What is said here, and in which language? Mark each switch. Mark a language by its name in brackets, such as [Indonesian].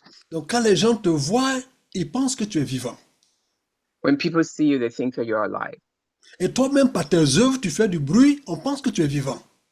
[French] Donc quand les gens te voient, ils pensent que tu es vivant. [English] When people see you, they think that you're alive. [French] Et toi-même, par tes œuvres, tu fais du bruit, on pense que tu es vivant.